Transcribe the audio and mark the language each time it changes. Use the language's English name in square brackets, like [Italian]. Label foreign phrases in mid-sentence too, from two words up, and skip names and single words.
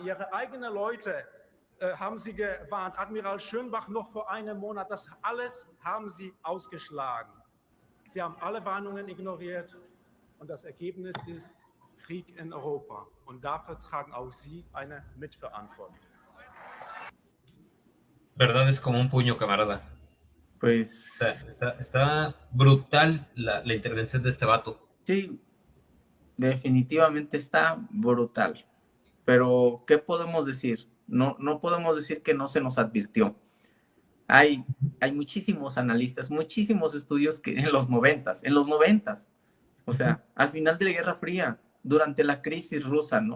[German] Ihre eigenen Leute haben Sie gewarnt. Admiral Schönbach noch vor einem Monat. Das alles haben Sie ausgeschlagen. Sie haben alle Warnungen ignoriert. Und das Ergebnis ist Krieg in Europa. Und dafür tragen auch Sie eine Mitverantwortung. [Spanish] Verdad es como un puño, camarada. Pues... O sea, está brutal la intervención de este vato. Sí, definitivamente está brutal. Pero, ¿qué podemos decir? No podemos decir que no se nos advirtió. Hay muchísimos analistas, muchísimos estudios que en los noventas, o sea, al final de la Guerra Fría, durante la crisis rusa, ¿no?